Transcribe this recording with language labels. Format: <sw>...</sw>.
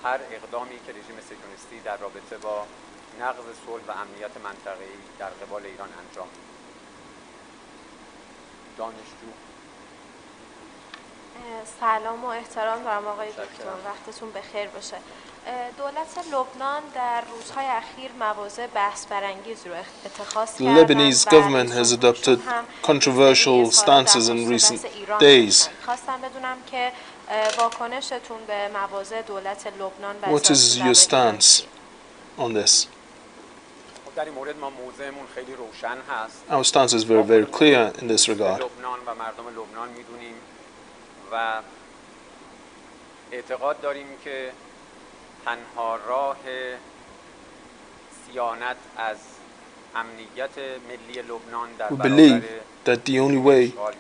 <fa>هر اقدامی که رژیم صهیونیستی در رابطه با نقض صلح و امنیت منطقه‌ای در قبال ایران انجام میده. دانشجو. سلام و احترام دارم آقای دکتر، وقتتون بخیر باشه. دولت لبنان در روزهای اخیر مواضع بحث برانگیز رو اتخاذ</fa> <en>The Lebanese government has adopted controversial stances in recent days.</en> <fa>خواستم بدونم که واکنشتون به مواضع دولت لبنان و</fa> <en>What is your stance on this?</en> <fa>در این مورد ما موضعمون خیلی روشن هست.</fa> <en>Our stance is very, very clear in this regard.</en> <fa>لبنان و مردم لبنان میدونیم و اعتقاد داریم که تنها راه صیانت از امنیت ملی لبنان در</fa> <en>believe that the only way</en>